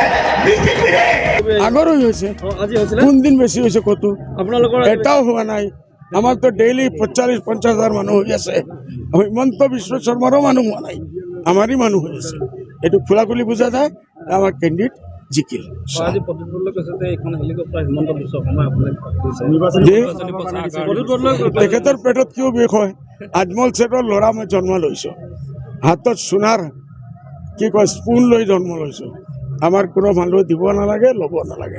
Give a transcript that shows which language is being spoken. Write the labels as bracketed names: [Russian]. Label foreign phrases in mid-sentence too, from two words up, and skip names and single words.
[Bangla] আগরও হয়েছে, কোন দিন বেশি হয়েছে কত এটাও হওয়া নাই। আমার তো ডেইলি 40-50 হাজার মানুষ হয়ে আছে। হিমন্ত বিশ্ব শর্মারও মানুষ হওয়া নাই, আমারই মানুষ হয়েছে। একটু খোলাখুলি বোঝা যায় আমার ক্যান্ডিডেট জিকিল। [Assamese] তেখেতৰ পেটত কিয় বিষ হয়? আজমল ছেটৰ ল'ৰা মই জন্ম লৈছোঁ, হাতত সোণাৰ কি কয় স্পুন লৈ জন্ম লৈছোঁ। আমাৰ কোনো মানুহ দিব নালাগে, ল'ব নালাগে।